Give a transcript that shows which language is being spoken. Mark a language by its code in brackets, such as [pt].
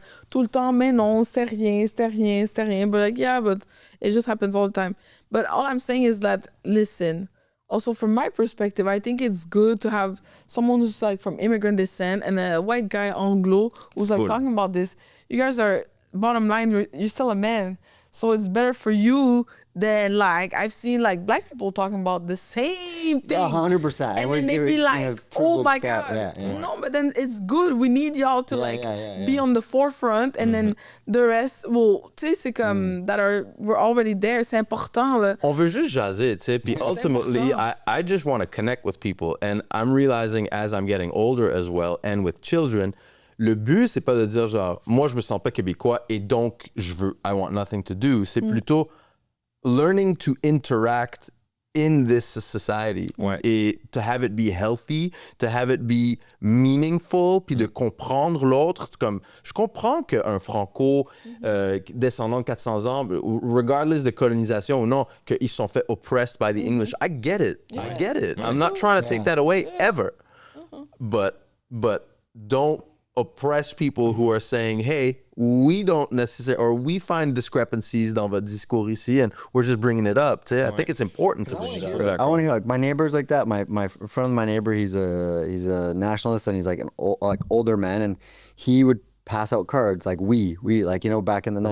[fr] Tout le temps, mais non, c'était rien. [en] But like, yeah, but it just happens all the time. But all I'm saying is that, listen, also from my perspective, I think it's good to have someone who's like from immigrant descent and a white guy Anglo who's like Full. talking about this. You guys are, bottom line, you're still a man. So it's better for you than like, I've seen like black people talking about the same thing. 100%. And then they be like, oh my God. Yeah. No, but then it's good. We need y'all to be on the forefront. And then the rest will, [fr] tu sais, c'est comme, [en] we're already there. [fr] C'est important, là. On veut juste jaser, tu sais, puis [en] ultimately, I just want to connect with people. And I'm realizing as I'm getting older as well, and with children, [fr] le but, c'est pas de dire genre, moi, je me sens pas québécois et donc, [en] I want nothing to do. [fr] C'est plutôt [en] learning to interact in this society [fr] Ouais. [en] et to have it be healthy, to have it be meaningful, [fr] puis de comprendre l'autre. C'est comme, je comprends qu'un franco descendant de 400 ans, regardless de colonisation ou non, qu'ils sont fait [en] oppressed by the English. I get it. I get it. I'm not trying to take that away ever. But don't oppress people who are saying, hey, we don't necessarily, or we find discrepancies [fr] dans votre discours ici, [en] and we're just bringing it up. I think it's important to do that. I want to hear like my neighbors like that. My friend of my neighbor, he's a nationalist, and he's like an older man, and he would pass out cards like we like, you know, back in the 90s,